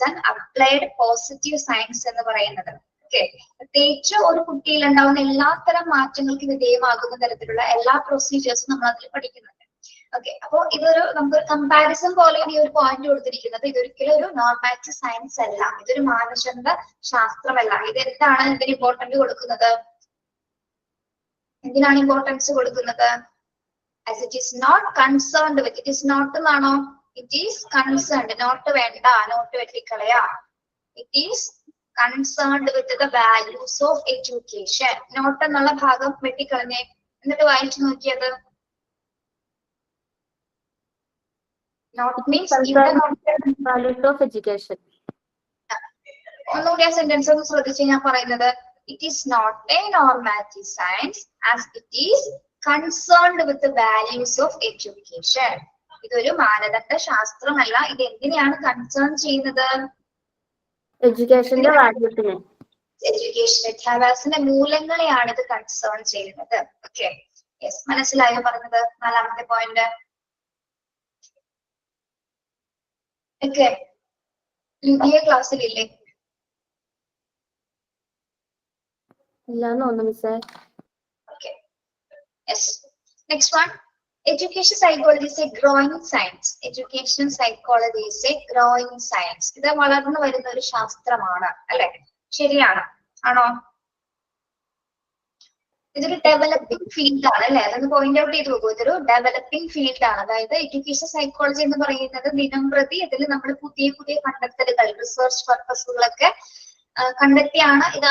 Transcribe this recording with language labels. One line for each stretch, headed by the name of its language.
Malayalam: Applied positive science എന്ന് പറയുന്നത്. Okay, പ്രത്യേകിച്ച് ഒരു കുട്ടിയിൽ ഉണ്ടാവുന്ന എല്ലാത്തരം മാറ്റങ്ങൾക്ക് വിധേയമാകുന്ന തരത്തിലുള്ള എല്ലാ പ്രൊസീജിയേഴ്സും നമ്മൾ അതിൽ പഠിക്കുന്നുണ്ട്. ഓക്കെ, അപ്പൊ ഇതൊരു നമുക്കൊരു കമ്പാരിസൺ പോലെയാണ് ഈ ഒരു പോയിന്റ് കൊടുത്തിരിക്കുന്നത്. ഇതൊരിക്കലും ഒരു നോർമാറ്റീവ് സയൻസ് അല്ല, ഇതൊരു മാനദണ്ഡ ശാസ്ത്രമല്ല. ഇത് എന്താണ് ഇതിന് ഇമ്പോർട്ടന്റ് കൊടുക്കുന്നത്? എന്തിനാണ് ഇമ്പോർട്ടൻസ് കൊടുക്കുന്നത്?
English: As it is not concerned with, it is not
Malayalam: എന്നാണോ?
English: It is concerned, not
Malayalam: വേണ്ട,
English: not
Malayalam: വെട്ടിക്കളയാ.
English: It is concerned with the values of education.
Malayalam: Not എന്നുള്ള ഭാഗം വെട്ടിക്കളഞ്ഞേ, എന്നിട്ട് വായിച്ചു നോക്കിയത്.
English: Not means values of education.
Malayalam: ഒന്നുകൂടി ആ സെന്റൻസ് ഒന്ന് ശ്രദ്ധിച്ച് ഞാൻ പറയുന്നത്.
English: It is not a normative science as it is concerned with the values of education.
Malayalam: ഇതൊരു മാനദണ്ഡ ശാസ്ത്രമല്ല. ഇത് എന്തിനെയാണ് കൺസേൺ ചെയ്യുന്നത്? എഡ്യൂക്കേഷന്റെ വാല്യൂസിനെ, എഡ്യൂക്കേഷൻ വിദ്യാഭ്യാസത്തിന്റെ മൂല്യങ്ങളെയാണ് ഇത് കൺസേൺ ചെയ്യുന്നത്. ഓക്കെ, യെസ്, മനസ്സിലായോ പറഞ്ഞത്? നാലാമത്തെ പോയിന്റ്. ഓക്കെ, ലിപിയ ക്ലാസ്സിലില്ലേ? ഇല്ലാന്ന് തോന്നുന്നു മിസ്സേ.
English: Okay. Yes. Next one. Education psychology is a growing science. Education psychology is a growing science.
Malayalam: ഇത് വളർന്നു വരുന്ന ഒരു ശാസ്ത്രമാണ്, അല്ലെ? ശരിയാണ്, ആണോ? ഇതൊരു ഡെവലപ്പിംഗ് ഫീൽഡ് ആണ്, അല്ലെ? അതൊന്ന് പോയിന്റ് ഔട്ട് ചെയ്ത് നോക്കൂ. ഇതൊരു ഡെവലപ്പിംഗ് ഫീൽഡ് ആണ്. അതായത് എഡ്യൂക്കേഷൻ സൈക്കോളജി എന്ന് പറയുന്നത് ദിനം പ്രതി ഇതിൽ നമ്മൾ പുതിയ പുതിയ കണ്ടെത്തലുകൾ, റിസർച്ച് പർപ്പസുകളൊക്കെ കണ്ടെത്തിയാണ് ഇത്.